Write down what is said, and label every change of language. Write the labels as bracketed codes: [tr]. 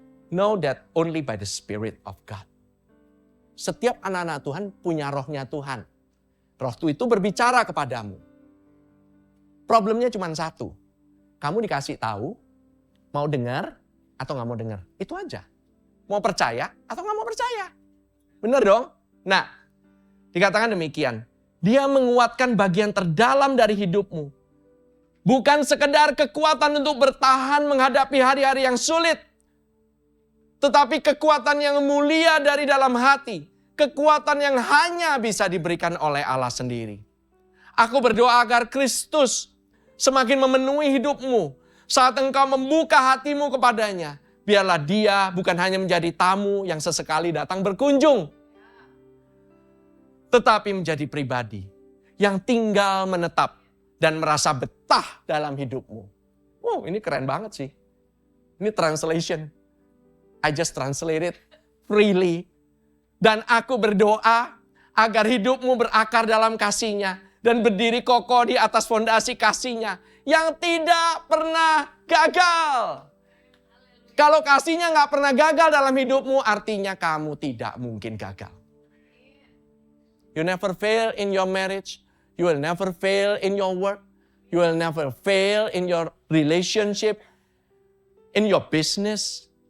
[en] Know that only by the Spirit of God. [id] Setiap anak-anak Tuhan punya rohnya Tuhan. Roh itu berbicara kepadamu. Problemnya cuma satu. Kamu dikasih tahu, mau dengar atau nggak mau dengar. Itu aja. Mau percaya atau nggak mau percaya. Benar dong? Nah, dikatakan demikian. Dia menguatkan bagian terdalam dari hidupmu. Bukan sekedar kekuatan untuk bertahan menghadapi hari-hari yang sulit. Tetapi kekuatan yang mulia dari dalam hati. Kekuatan yang hanya bisa diberikan oleh Allah sendiri. Aku berdoa agar Kristus semakin memenuhi hidupmu. Saat engkau membuka hatimu kepadanya. Biarlah dia bukan hanya menjadi tamu yang sesekali datang berkunjung. Tetapi menjadi pribadi yang tinggal menetap dan merasa betah dalam hidupmu. Wow, ini keren banget sih. Ini translation. [en] I just translated freely. [id] Dan aku berdoa agar hidupmu berakar dalam kasih-Nya dan berdiri kokoh di atas fondasi kasih-Nya yang tidak pernah gagal. Kalau kasih-Nya nggak pernah gagal dalam hidupmu, artinya kamu tidak mungkin gagal. [en] You never fail in your marriage. You will never fail in your work. You will never fail in your relationship, in your business.